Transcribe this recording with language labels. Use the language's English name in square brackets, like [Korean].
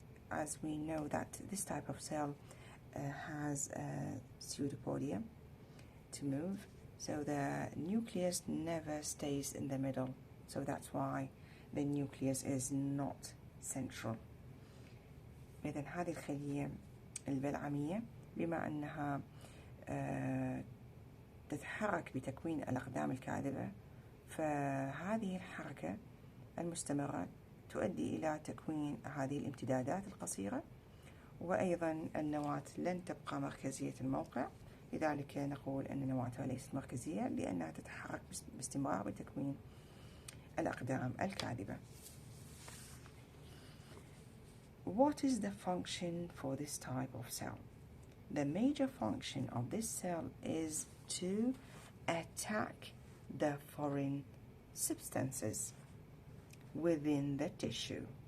[English] As we know that this type of cell has pseudopodia to move, so the nucleus never stays in the middle, so that's why the nucleus is not central. [Arabic] إذن هذه الخلية البلعمية بما أنها تتحرك بتكوين الأقدام الكاذبة، فهذه الحركة المستمرة تؤدي إلى تكوين هذه الامتدادات القصيرة، وأيضا النواة لن تبقى مركزية الموقع، لذلك نقول أن نواتها ليست مركزية لأنها تتحرك باستمرار بتكوين الأقدام الكاذبة. [English] What is the function for this type of cell? The major function of this cell is to attack the foreign substances within the tissue.